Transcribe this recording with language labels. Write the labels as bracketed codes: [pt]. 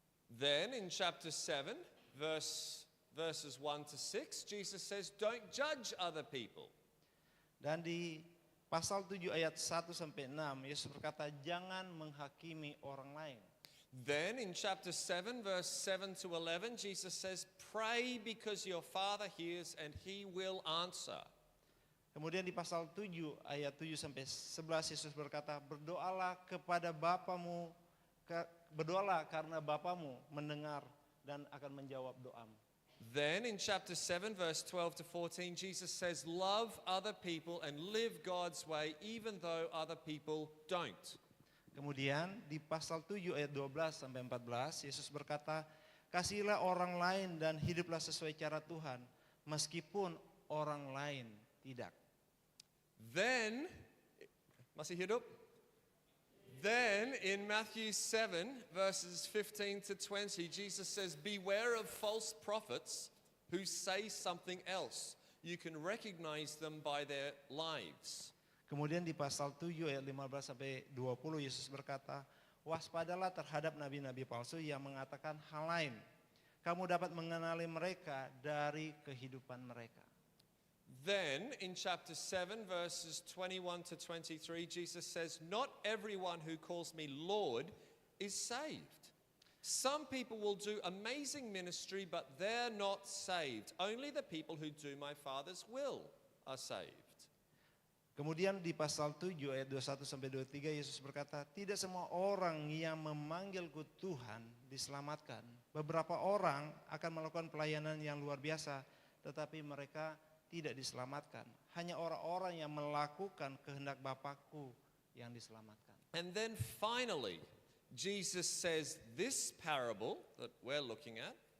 [en] Then in chapter 7, verses 1 to 6, Jesus says, don't judge other people. [id] Dan di pasal 7 ayat 1 sampai 6, Yesus berkata, jangan menghakimi orang lain. [en] Then in chapter 7, verse 7 to 11, Jesus says, pray because your Father hears and He will answer. [id] Kemudian di pasal 7 ayat 7 sampai 11, Yesus berkata, berdoalah kepada Bapamu, berdoalah karena Bapamu mendengar dan akan menjawab doamu. [en] Then in chapter 7, verse 12 to 14, Jesus says, love other people and live God's way even though other people don't. [id] Kemudian di pasal 7 ayat 12 sampai 14, Yesus berkata, kasihilah orang lain dan hiduplah sesuai cara Tuhan, meskipun orang lain tidak. Then, masih hidup? [en] Then in Matthew 7, verses 15 to 20, Jesus says, beware of false prophets who say something else. You can recognize them by their lives. [id] Kemudian di pasal 7 ayat 15 sampai 20, Yesus berkata, waspadalah terhadap nabi-nabi palsu yang mengatakan hal lain. Kamu dapat mengenali mereka dari kehidupan mereka. [en] Then in chapter 7, verses 21 to 23, Jesus says, not everyone who calls me Lord is saved. Some people will do amazing ministry, but they're not saved. Only the people who do my Father's will are saved. [id] Kemudian di pasal 7 ayat 21 sampai 23, Yesus berkata, tidak semua orang yang memanggilku Tuhan diselamatkan. Beberapa orang akan melakukan pelayanan yang luar biasa, tetapi mereka tidak diselamatkan. Hanya orang-orang yang melakukan kehendak Bapakku yang diselamatkan. [en] And then finally, Jesus says this parable that we're looking at.